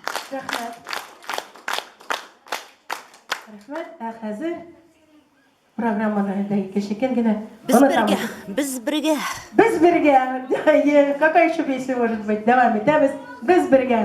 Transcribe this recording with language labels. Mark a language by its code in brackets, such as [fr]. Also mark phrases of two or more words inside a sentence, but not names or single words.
[tt] Рәхмәт. Рәхмәт. Хәзер программаны да кешекән генә. Без бергә. Без бергә. [ru] Какая еще песня может быть? Давай, [tt] итәбез. Без бергә.